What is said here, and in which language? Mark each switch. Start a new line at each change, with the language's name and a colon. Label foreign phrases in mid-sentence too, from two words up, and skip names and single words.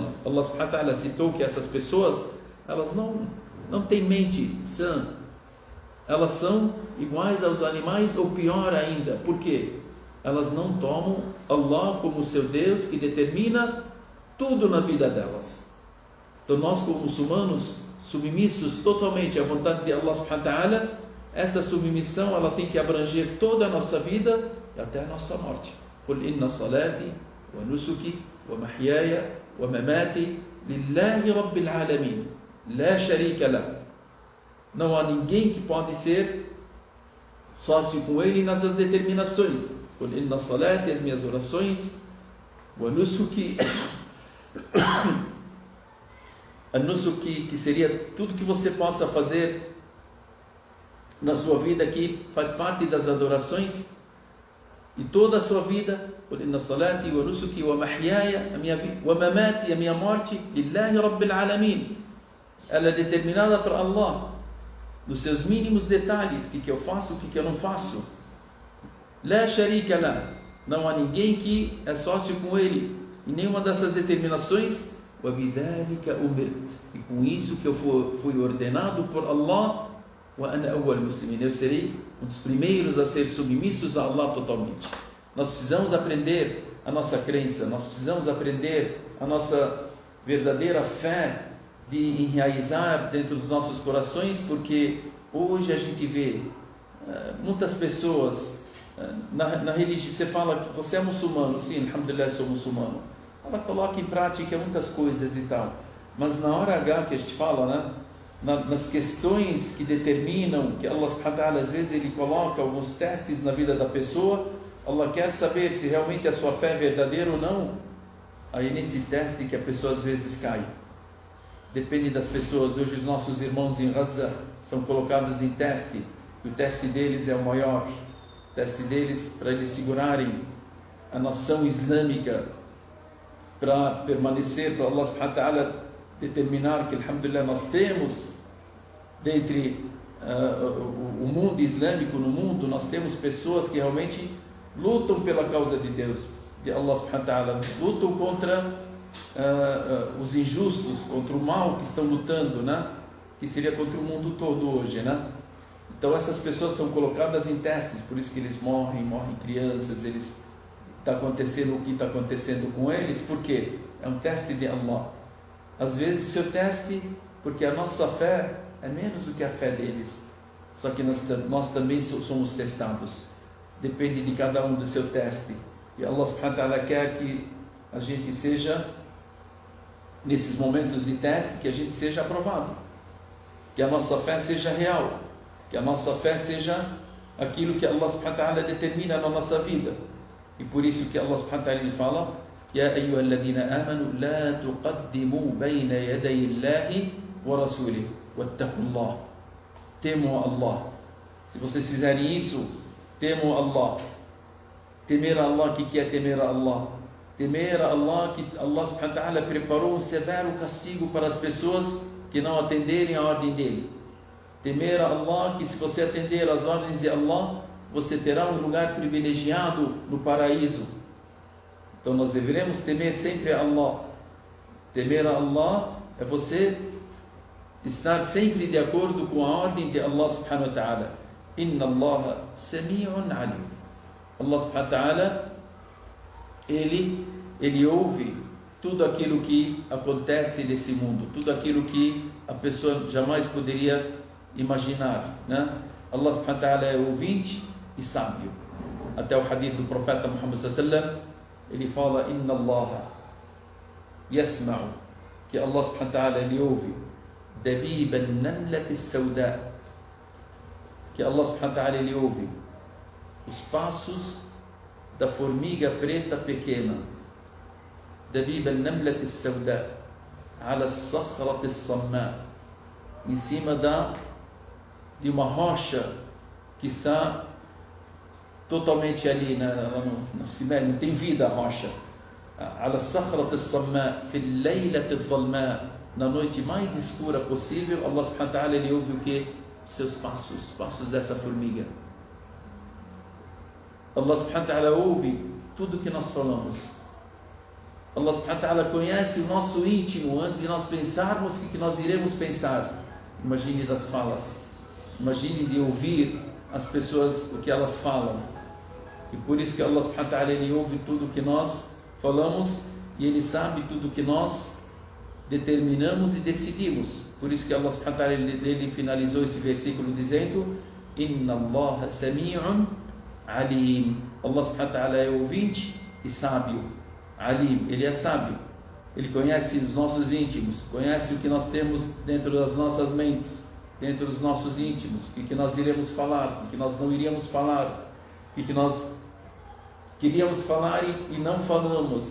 Arabic: الله سبحانه وتعالى
Portuguese: citou que essas pessoas, elas não têm mente sã, elas são iguais aos animais ou pior ainda. Por quê? Elas não tomam Allah como seu Deus que determina tudo na vida delas. Então nós como muçulmanos, submissos totalmente à vontade de
Arabic: الله سبحانه وتعالى,
Portuguese: essa submissão ela tem que abranger toda a nossa vida e até a nossa morte.
Arabic: قُلْ إِنَّ صَلَاتِي وَنُسُكِي وَمَحْيَايَ وَمَمَاتِي لِلَّهِ رَبِّ الْعَالَمِينَ لَا شَرِيكَ لَهُ.
Portuguese: Não há ninguém que pode ser sócio com ele nessas determinações.
Arabic: قُلْ إِنَّ صَلَاتِي,
Portuguese: as minhas orações,
Arabic: وَنُسُكِي,
Portuguese: An-Nusuk, que seria tudo que você possa fazer na sua vida, que faz parte das adorações, e toda a sua vida,
Arabic: قل إن صلاتي ونسكي ومحياي,
Portuguese: a minha vida, ومماتي, a minha morte,
Arabic: لله رب العالمين,
Portuguese: ela é determinada por Allah, nos seus mínimos detalhes, o que eu faço, o que eu não faço.
Arabic: لا شريك له,
Portuguese: não há ninguém que é sócio com ele em nenhuma dessas determinações.
Arabic: وبذلك أمرت,
Portuguese: e com isso que eu fui ordenado por Allah,
Arabic: وأنا أول المسلمين,
Portuguese: eu serei um dos primeiros a ser submissos a Allah totalmente. Nós precisamos aprender a nossa crença, nós precisamos aprender a nossa verdadeira fé de enraizar dentro dos nossos corações, porque hoje a gente vê muitas pessoas na religião. Você fala que você é muçulmano, sim, alhamdulillah, sou muçulmano. Ela coloca em prática muitas coisas e tal, mas na hora H que a gente fala, né, nas questões que determinam, que
Arabic: الله سبحانه وتعالى
Portuguese: às vezes ele coloca alguns testes na vida da pessoa, Allah quer saber se realmente a sua fé é verdadeira ou não. Aí nesse teste que a pessoa às vezes cai. Depende das pessoas. Hoje os nossos irmãos em Gaza são colocados em teste, e o teste deles é o maior. O teste deles para eles segurarem a nação islâmica, para permanecer, para
Arabic: الله سبحانه وتعالى
Portuguese: determinar que, alhamdulillah, nós temos dentre o mundo islâmico, no mundo, nós temos pessoas que realmente lutam pela causa de Deus, de
Arabic: الله سبحانه وتعالى,
Portuguese: lutam contra os injustos, contra o mal que estão lutando, né? Que seria contra o mundo todo hoje, né? Então essas pessoas são colocadas em testes, por isso que eles morrem crianças, está acontecendo o que está acontecendo com eles, porque é um teste de Allah. Às vezes o seu teste, porque a nossa fé é menos do que a fé deles, só que nós também somos testados, depende de cada um do seu teste, e
Arabic: الله سبحانه وتعالى
Portuguese: quer que a gente seja, nesses momentos de teste, que a gente seja aprovado, que a nossa fé seja real, que a nossa fé seja aquilo que
Arabic: الله سبحانه وتعالى
Portuguese: determina na nossa vida. E por isso que
Arabic: الله سبحانه وتعالى
Portuguese: fala:
Arabic: يا أيها الذين آمنوا لا تقدموا بين يدي الله ورسوله واتقوا الله.
Portuguese: Temam Allah. Se vocês fizerem isso, temam Allah. Temer a Allah, o que é temer a Allah? Temer a Allah, que
Arabic: الله سبحانه وتعالى
Portuguese: preparou um severo castigo para as pessoas que não atenderem a ordem dele. Temer a Allah, que se você atender às ordens de Allah, você terá um lugar privilegiado no paraíso. Então nós deveremos temer sempre a Allah. Temer a Allah é você estar sempre de acordo com a ordem de
Arabic: الله سبحانه وتعالى. إن الله سميع عليم. الله سبحانه وتعالى,
Portuguese: ele ouve tudo aquilo que acontece nesse mundo, tudo aquilo que a pessoa jamais poderia imaginar, né?
Arabic: الله سبحانه وتعالى
Portuguese: é ouvinte e sábio. Até o hadith do profeta Muhammad
Arabic: صلى الله عليه وسلم,
Portuguese: ele fala:
Arabic: إن الله يسمع,
Portuguese: que
Arabic: الله سبحانه وتعالى
Portuguese: ele ouve
Arabic: دبيب النملة السوداء,
Portuguese: que
Arabic: الله سبحانه وتعالى
Portuguese: ele ouve os passos da formiga preta pequena.
Arabic: دبيب النملة السوداء على الصخرة الصماء,
Portuguese: em cima de uma rocha que está totalmente ali no cimento, não tem vida a rocha.
Arabic: على الصخرة الصماء في الليلة الظلماء,
Portuguese: na noite mais escura possível,
Arabic: الله سبحانه وتعالى
Portuguese: ele ouve o que? Seus passos, os passos dessa formiga.
Arabic: الله سبحانه وتعالى
Portuguese: ouve tudo que nós falamos.
Arabic: الله سبحانه وتعالى
Portuguese: conhece o nosso íntimo antes de nós pensarmos o que nós iremos pensar. Imagine das falas, imagine de ouvir as pessoas, o que elas falam. E por isso que
Arabic: الله سبحانه وتعالى
Portuguese: ele ouve tudo o que nós falamos, e ele sabe tudo o que nós determinamos e decidimos. Por isso que
Arabic: الله سبحانه وتعالى
Portuguese: ele finalizou esse versículo dizendo:
Arabic: إن الله سميع عليم. الله سبحانه وتعالى
Portuguese: é ouvinte e sábio. Alim, ele é sábio, ele conhece os nossos íntimos, conhece o que nós temos dentro das nossas mentes, dentro dos nossos íntimos, o que nós iremos falar, o que nós não iríamos falar, o que nós queríamos falar e não falamos.